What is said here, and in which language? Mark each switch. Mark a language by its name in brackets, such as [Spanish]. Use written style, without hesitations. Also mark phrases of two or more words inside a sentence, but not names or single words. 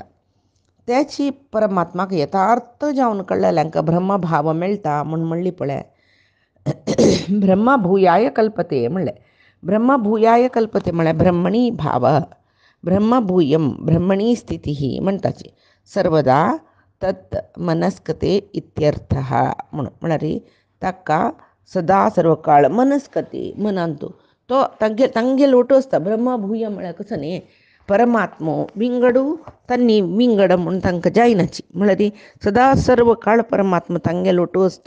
[Konkani] त्याची परमात्माक यथार्थ जावन कळलेल्यांक ब्रह्मभाव मेळटा म्हूण म्हणली पळय. [Sanskrit] ब्रह्मभूयाय कल्पते [Konkani] म्हणलें. [Sanskrit] ब्रह्मभूयाय कल्पते [Konkani] म्हळ्यार [Sanskrit] ब्रह्मणी भाव ब्रह्मभूयम ब्रह्मणी स्थिती म्हणटाची सर्वदा तत् मनस्कते इत्यर्थः [Konkani] म्हणून म्हळ्यार ताका सदा सर्व काळ मनस्कते मनांतू तो तांगे लोटू आसता. ब्रह्मभूय म्हळ्यार कसो न्ही परमात्मो विंगडू तन्नी विंगड म्हूण तांकां जायनाची म्हळ्यार सदा सर्व काळ परमात्मा तांगे लोटू आसता.